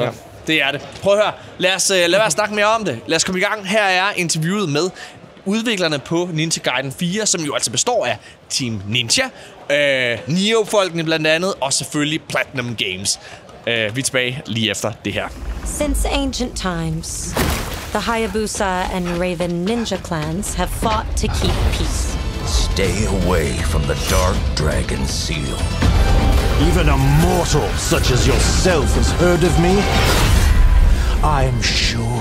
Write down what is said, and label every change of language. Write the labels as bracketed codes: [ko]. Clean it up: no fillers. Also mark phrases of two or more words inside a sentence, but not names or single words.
[da] Ja. Det er det. Prøv at høre. Lad os snakke mere om det. Lad os komme i gang. Her er interviewet med udviklerne på Ninja Gaiden 4, som jo altså består af Team Ninja, Neo-folkene blandt andet, og selvfølgelig Platinum Games. Vi er tilbage lige efter det her. [en] Since ancient times, the Hayabusa and Raven ninja clans have fought to keep peace. Stay away from the Dark Dragon Seal. Even a mortal such as yourself has heard of me, I'm sure.